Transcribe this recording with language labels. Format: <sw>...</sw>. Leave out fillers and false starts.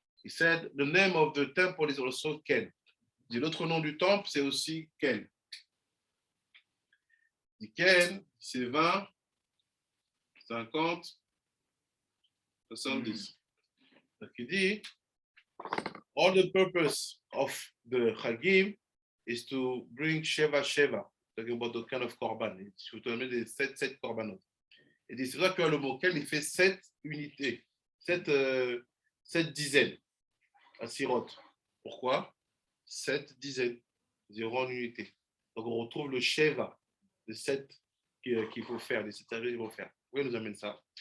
<en>He said, the name of the temple is also Ken.</en> <fr>L'autre nom du temple, c'est aussi Ken. Ken, c'est 20, 50, 70. Donc il dit,</fr> <en>all the purpose of the Chagim is to bring Sheva, talking about the kind of korban.</en> <fr>Il faut donner des 7 korbanot. Et dit, c'est vrai que le mot Ken, il fait 7 unités, 7 dizaines à Sirot. Pourquoi? 7 dizaines, 0 en unité. Donc on retrouve le Sheva. Les 7 qu'il faut faire, les 7 services qu'il faut faire. Pourquoi il nous amène ça?</fr>